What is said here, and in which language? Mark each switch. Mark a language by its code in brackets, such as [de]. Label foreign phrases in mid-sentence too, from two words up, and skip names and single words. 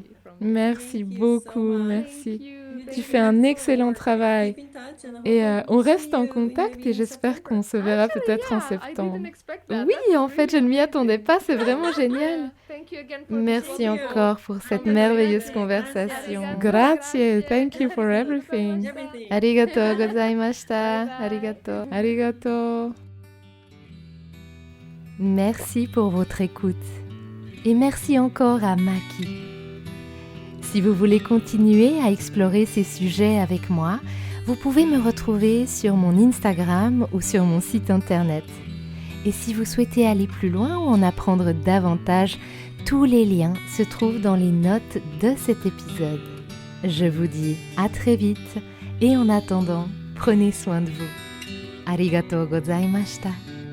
[fr] Merci beaucoup, merci. Tu fais un excellent travail. Et on reste en contact et j'espère qu'on se verra peut-être en septembre. Oui, en fait, je ne m'y attendais pas, c'est vraiment génial. Merci encore pour cette merveilleuse conversation. [en] Grazie, thank you for everything. [ja] ありがとうございました. Arigato. [fr] Merci pour votre écoute. Et merci encore à Maki. Si vous voulez continuer à explorer ces sujets avec moi, vous pouvez me retrouver sur mon Instagram ou sur mon site internet. Et si vous souhaitez aller plus loin ou en apprendre davantage, tous les liens se trouvent dans les notes de cet épisode. Je vous dis à très vite et en attendant, prenez soin de vous. [ja] ありがとうございました.